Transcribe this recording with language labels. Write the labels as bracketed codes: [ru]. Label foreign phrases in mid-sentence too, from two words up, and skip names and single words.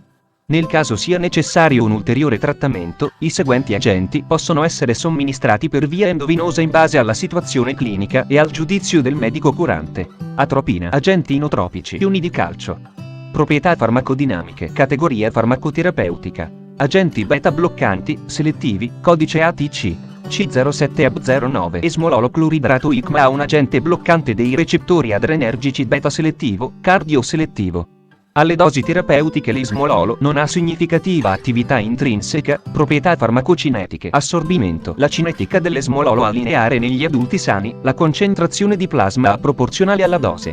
[it] Nel caso sia necessario un ulteriore trattamento, i seguenti agenti possono essere somministrati per via endovenosa in base alla situazione clinica e al giudizio del medico curante. Atropina. Agenti inotropici. Ioni di calcio. Proprietà farmacodinamiche. Categoria farmacoterapeutica. Agenti beta bloccanti, selettivi, codice ATC. C07AB09. Esmololo cloridrato ICMA ha un agente bloccante dei recettori adrenergici beta selettivo, cardioselettivo. Alle dosi terapeutiche l'esmololo non ha significativa attività intrinseca, proprietà farmacocinetiche. Assorbimento. La cinetica dell'esmololo è lineare negli adulti sani, la concentrazione di plasma è proporzionale alla dose.